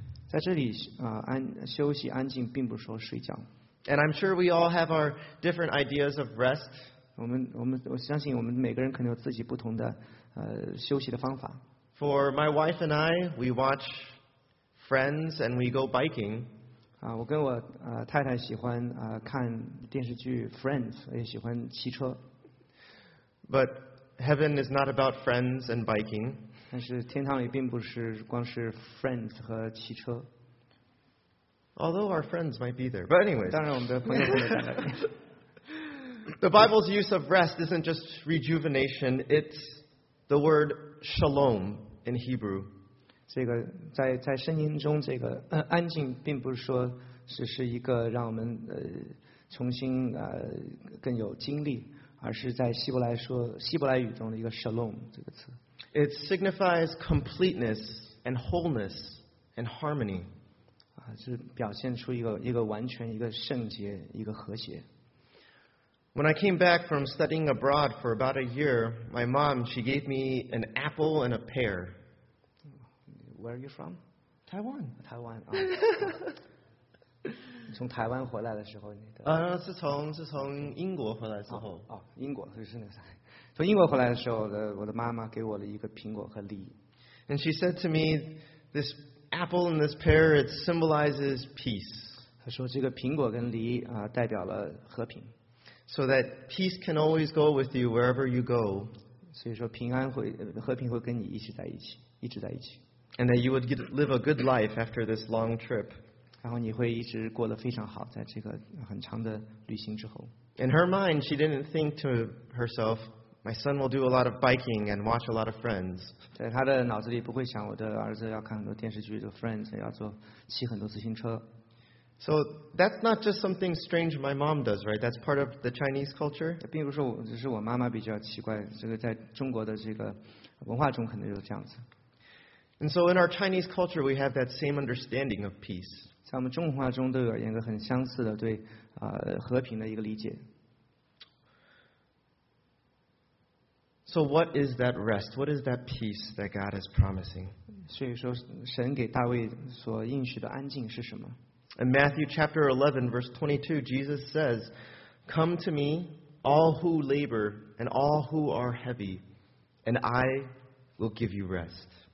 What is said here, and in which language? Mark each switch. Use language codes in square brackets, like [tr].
[zh] 在这里休息安静，并不是说睡觉。 [en] And I'm sure we all have our different ideas of rest. [zh] 我相信我们每个人可能有自己不同的休息的方法。 [en] For my wife and I, we watch Friends and we go biking. [zh] 我跟我太太喜欢看电视剧 Friends， 也喜欢骑车。 [en] But heaven is not about Friends and biking. [zh] 但是天堂也并不是光是 Friends 和骑车。 [en] Although our friends might be there, but anyways. [zh] 当然我们的朋友可能在那里。 [en] The Bible's use of rest isn't just rejuvenation, it's the word shalom in Hebrew. [zh] 这个在圣经中这个安静并不是说是一个让我们重新更有精力，而是在希伯来语中的一个 shalom 这个词。 [en] It signifies completeness and wholeness and harmony. [zh] 是表现出一个完全一个圣洁一个和谐。 [en] When I came back from studying abroad for about a year, my mom, she gave me an apple and a pear. Where are you from? Taiwan. Taiwan. [zh] 你从台湾回来的时候，你的是从英国回来之后。英国就是那啥，从英国回来的时候，我的妈妈给我了一个苹果和梨。 [en] And she said to me, "This apple and this pear, it symbolizes peace." [zh] 她说这个苹果跟梨代表了和平。 [en] So that peace can always go with you wherever you go. [zh] 所以说平安会和平会跟你一起在一起，一直在一起。 [en] And that you would live a good life after this long trip. [zh] 然后你会一直过得非常好，在这个很长的旅行之后。 [en] In her mind, she didn't think to herself, "My son will do a lot of biking and watch a lot of Friends." [zh] 在她的脑子里不会想我的儿子要看很多电视剧的 Friends， 要做骑很多自行车。 [en] So that's not just something strange my mom does, right? That's part of the Chinese culture. [zh] 并不是我，只是我妈妈比较奇怪。这个在中国的这个文化中可能就是这样子。 [en] And so in our Chinese culture, we have that same understanding of peace. [zh] 在我们中国文化中都有一个很相似的对和平的一个理解。 [en] So what is that rest? What is that peace that God is promising? [zh] 所以说，神给大卫所应许的安静是什么？ [en] In Matthew chapter 11, verse 22, Jesus says, "Come to me, all who labor and all who are heavy, and I will give you rest."